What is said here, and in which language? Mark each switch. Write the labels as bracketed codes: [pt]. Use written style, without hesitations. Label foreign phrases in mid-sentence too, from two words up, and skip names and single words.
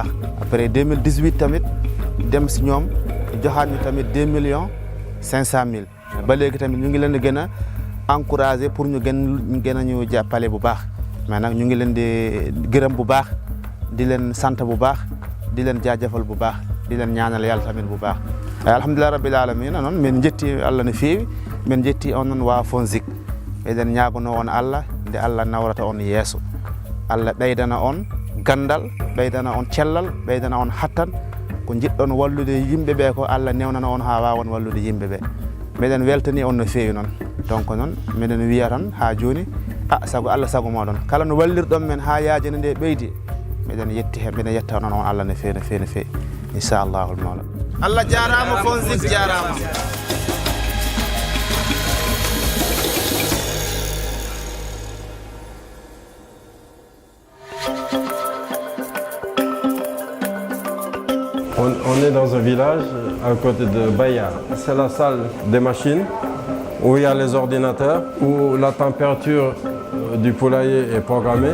[wo] après 2018 tamit dem si ñoom joxaat ñu tamit 2 millions 500 mille ba léegi tamit ñu ngi leen di gën a [fr] encouragé pour [wo] ñu gën a ñu jàppale bu baax mais nag ñu ngi leen di gërëm bu baax di leen sant bu baax di leen jaajëfal bu baax di leen ñaanal yàlla tamit bu baax. [ar] الحمد لله رب العالمين [ff] noon min jetti Allah no feewi min jetti on noon waa FONSIC eɗen ñaagono on Allah nde Allah nawrata on yeeso Allah ɓeydana on gandal ɓeydana on cellal ɓeydana on hattan ko jiɗɗon wallude yimɓe ɓe ko Allah newnana on ha wawon wallude yimɓe ɓe meɗen weltani on no feewi noon donc noon miɗen wiya tan ha joni sago Allah sago moɗon kala no wallirɗon men ha yaajene nde ɓeydi miɗen yetti hen miɗen yetta noon on Allah no feewi no feewi no feewi inchallahu mawla Allah jarama FONSIC jarama. [fr] On est dans un village à côté de Bayard. C'est la salle des machines où il y a les ordinateurs, où la température du poulailler est programmée.